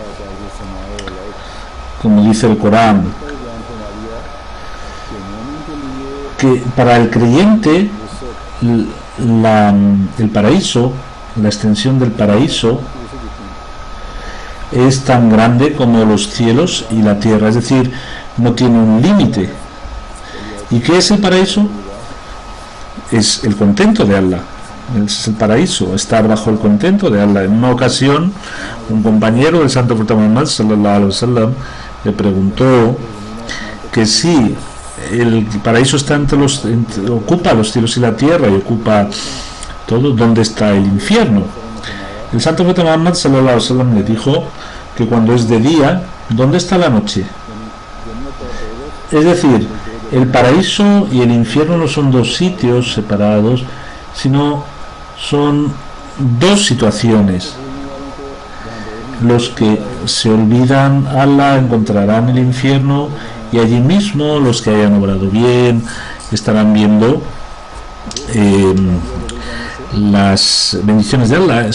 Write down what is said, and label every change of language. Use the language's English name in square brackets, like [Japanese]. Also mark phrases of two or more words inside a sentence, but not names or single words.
[Spanish] como dice el Corán, que para el creyente el paraíso, la extensión del paraíso, es tan grande como los cielos y la tierra, es decir, no tiene un límite. ¿Y qué es el paraíso? Es el contento de Allah. Es el paraíso, estar bajo el contento de Allah. En una ocasión, un compañero del Santo Profeta Muhammad [Arabic] صلى الله عليه وسلم [Spanish] le preguntó que si el paraíso está ocupa los cielos y la tierra y ocupa todo, ¿dónde está el infierno? El Santo Profeta Muhammad [Arabic] صلى الله عليه وسلم [Spanish] le dijo que cuando es de día, ¿dónde está la noche? Es decir, el paraíso y el infierno no son dos sitios separados, sino son dos situaciones. Los que se olvidan a Allah encontrarán el infierno, y allí mismo los que hayan obrado bien estarán viendo las bendiciones de Allah.